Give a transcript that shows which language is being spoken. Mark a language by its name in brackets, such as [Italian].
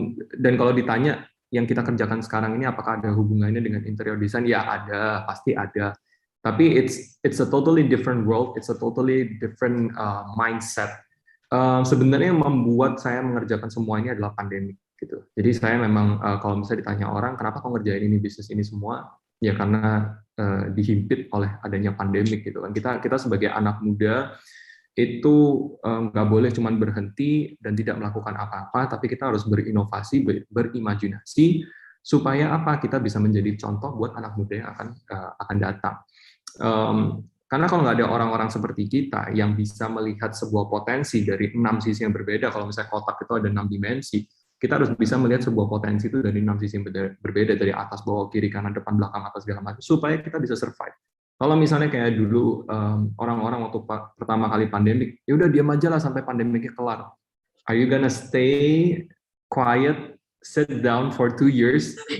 [Indonesian] Dan kalau ditanya yang kita kerjakan sekarang ini apakah ada hubungannya dengan interior design, ya ada, pasti ada. [English] Tapi it's a totally different world, it's a totally different mindset. [Indonesian] Sebenarnya yang membuat saya mengerjakan semua ini adalah pandemi gitu. Jadi saya memang kalau misalnya ditanya orang kenapa kau ngerjain ini bisnis ini semua, ya karena dihimpit oleh adanya pandemik gitu kan. Kita sebagai anak muda itu nggak boleh cuma berhenti dan tidak melakukan apa-apa, tapi kita harus berinovasi, berimajinasi supaya apa, kita bisa menjadi contoh buat anak muda yang akan datang. Karena kalau nggak ada orang-orang seperti kita yang bisa melihat sebuah potensi dari 6 sisi yang berbeda, kalau misalnya kotak itu ada 6 dimensi, kita harus bisa melihat sebuah potensi itu dari 6 sisi yang berbeda, dari atas, bawah, kiri, kanan, depan, belakang, atas, segala macam, supaya kita bisa survive. Kalau misalnya kayak dulu orang-orang waktu pertama kali pandemik, ya udah diam aja lah sampai pandemiknya kelar. [English] Are you gonna stay quiet, sit down for 2 years?